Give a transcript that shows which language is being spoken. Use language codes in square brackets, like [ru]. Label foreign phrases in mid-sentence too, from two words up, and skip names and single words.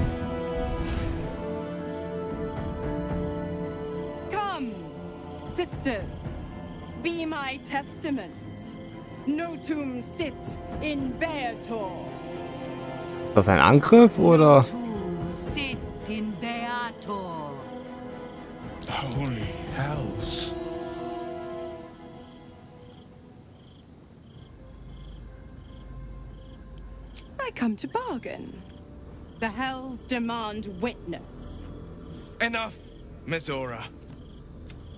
[en] Come, sisters, be my testament. [la] Notum sit in Beator. [de] Ist das ein Angriff oder? [la] Notum sit in Beator. [en] Holy hells. I come to bargain. The Hells demand witness. Enough, Miss Zora.